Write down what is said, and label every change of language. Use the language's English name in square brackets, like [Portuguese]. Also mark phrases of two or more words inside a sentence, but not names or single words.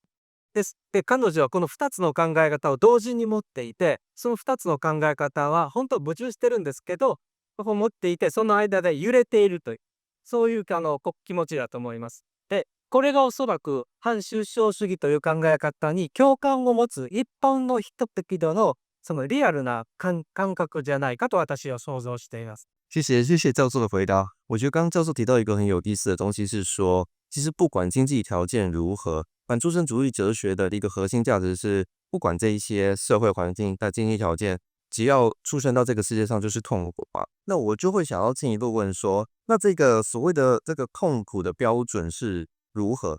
[Japanese] で、彼女はこの2つの考え方を同時に持っていて、その2つの考え方は本当は矛盾してるんですけど、持っていて、その間で揺れているという、そういう気持ちだと思います。で、これがおそらく反抽象主義という考え方に共感を持つ一般の人々のそのリアルな感覚じゃないかと私は想像しています。 [Chinese] 谢谢教授的回答。我觉得刚刚教授提到一个很有意思的东西是说，其实不管经济条件如何，反出生主义哲学的一个核心价值是，不管这一些社会环境的经济条件，只要出生到这个世界上就是痛苦嘛。那我就会想要进一步问说，那这个所谓的这个痛苦的标准是如何？